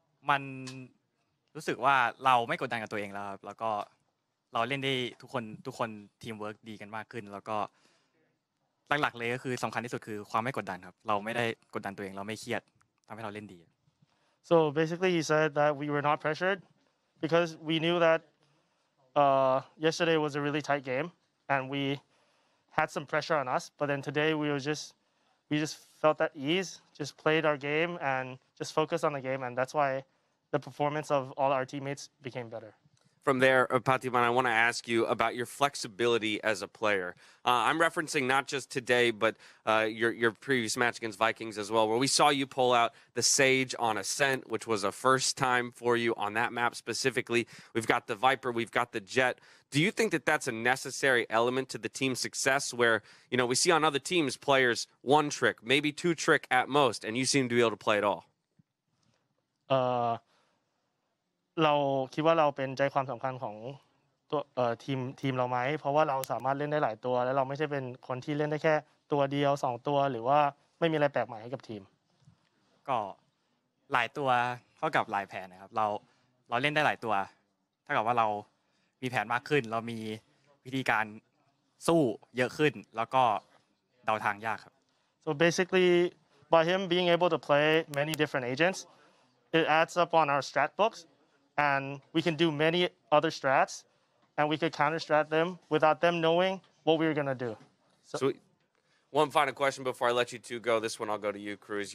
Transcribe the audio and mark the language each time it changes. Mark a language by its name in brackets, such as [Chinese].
[Thai] มันรู้สึกว่าเราไม่กดดันกับตัวเองแล้วครับแล้วก็เราเล่นได้ทุกคนทีมเวิร์กดีกันมากขึ้นแล้วก็หลักๆเลยก็คือสำคัญที่สุดคือความไม่กดดันครับเราไม่ได้กดดันตัวเองเราไม่เครียดทำให้เราเล่นดี [English] So basically he said that we were not pressured because we knew that yesterday was a really tight game and we had some pressure on us but then today we just felt at ease, just played our game and just focused on the game, and that's why the performance of all our teammates became better. From there, PATHIPAN, I want to ask you about your flexibility as a player. I'm referencing not just today, but your previous match against Vikings as well, where we saw you pull out the Sage on Ascent, which was a first time for you on that map specifically. We've got the Viper, we've got the Jet. Do you think that that's a necessary element to the team's success where, you know, we see on other teams players 1 trick, maybe 2 trick at most, and you seem to be able to play it all? [Thai] เราคิดว่าเราเป็นใจความสำคัญของตัวทีมเราไหมเพราะว่าเราสามารถเล่นได้หลายตัวและเราไม่ใช่เป็นคนที่เล่นได้แค่ตัวเดียว2ตัวหรือว่าไม่มีอะไรแปลกใหม่ให้กับทีม ก็หลายตัวเท่ากับหลายแผนนะครับเราเล่นได้หลายตัวเท่ากับว่าเรามีแผนมากขึ้นเรามีวิธีการสู้เยอะขึ้นแล้วก็เดาทางยากครับ [English] So basically by him being able to play many different agents it adds up on our strat books and we can do many other strats and we could counter strat them without them knowing what we were going to do. So one final question before I let you two go. This one I'll go to you, Cruz.